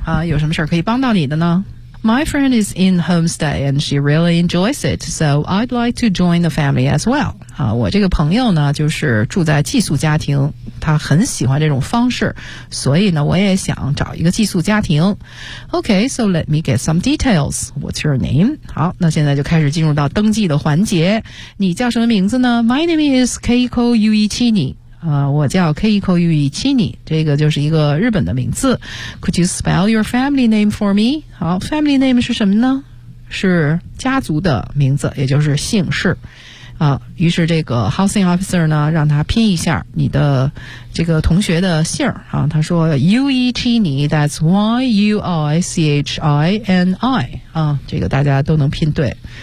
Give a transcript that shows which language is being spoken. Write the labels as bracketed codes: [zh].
[zh] 啊，有什么事儿可以帮到你的呢 [en] ？My friend is in homestay and she really enjoys it, so I'd like to join the family as well。 [zh] 啊，我这个朋友呢，就是住在寄宿家庭。他很喜欢这种方式，所以呢，我也想找一个寄宿家庭。 [en] Okay, so let me get some details. What's your name? [zh] 好，那现在就开始进入到登记的环节。你叫什么名字呢 ？ [en] My name is Keiko Yuichini. [zh] 我叫 Keiko Yuichini， 这个就是一个日本的名字。 [en] Could you spell your family name for me? [zh] 好 ，family name 是什么呢？是家族的名字，也就是姓氏。于是这个 housing officer 呢让他拼一下你的这个同学的姓儿啊，他说 Yuichini， [en] that's Yuichini [zh] 啊，这个大家都能拼对。